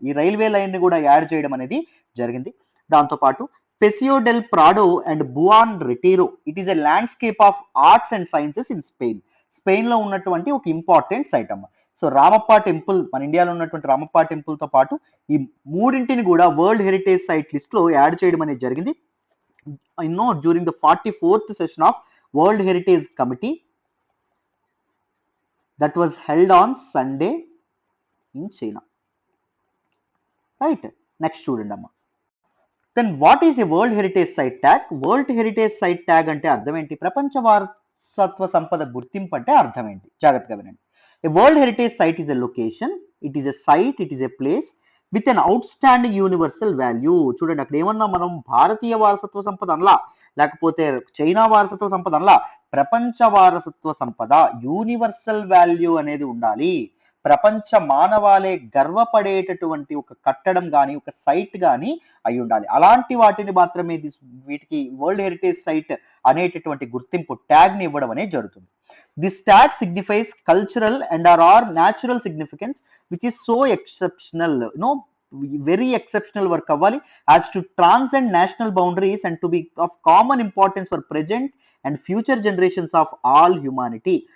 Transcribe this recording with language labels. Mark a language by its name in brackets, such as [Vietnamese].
[Telugu] ఈ railway line ని కూడా యాడ్ చేయడం అనేది జరిగింది. దాంతో పాటు పెసియో del Prado and బువాన్ రిటీరో, it is a landscape of arts and sciences in Spain. Spain లో ఉన్నటువంటి ఒక ఇంపార్టెంట్ సైట్ అమ్మ. సో రామప్ప టెంపుల్, మన ఇండియాలో ఉన్నటువంటి రామప్ప టెంపుల్ తో పాటు ఈ మూడింటిని కూడా వరల్డ్ హెరిటేజ్ సైట్ లిస్ట్ లో యాడ్ చేయడం అనేది జరిగింది. [English] During the 44th session of World Heritage Committee that was held on Sunday in China. Right? [Telugu] Next చూడండి అమ్మ. [English] Then what is a World Heritage Site Tag? [Telugu] World Heritage Site Tag అంటే అర్థం ఏంటి? ప్రపంచ వారసత్వ సంపద గుర్తింపు అంటే అర్థం ఏంటి? జాగ్రత్తగా వినండి. [English] A World Heritage Site is a location, it is a site, it is a place with an outstanding universal value. [Telugu] చూడండి, అక్కడ ఏమన్నా మనం భారతీయ వారసత్వ సంపద అనలా, లేకపోతే చైనా వారసత్వ సంపద అనలా, ప్రపంచ వారసత్వ సంపద యూనివర్సల్ వాల్యూ అనేది ఉండాలి. ప్రపంచ మానవాళే గర్వపడేటటువంటి ఒక కట్టడం కానీ ఒక సైట్ కానీ అయి ఉండాలి. అలాంటి వాటిని మాత్రమే వీటికి వరల్డ్ హెరిటేజ్ సైట్ అనేటటువంటి గుర్తింపు ట్యాగ్ ని ఇవ్వడం అనేది జరుగుతుంది. [English] This tag signifies cultural and or natural significance which is so exceptional, very exceptional work అవ్వాలి as to transcend national boundaries and to be of common importance for present and future generations of all humanity.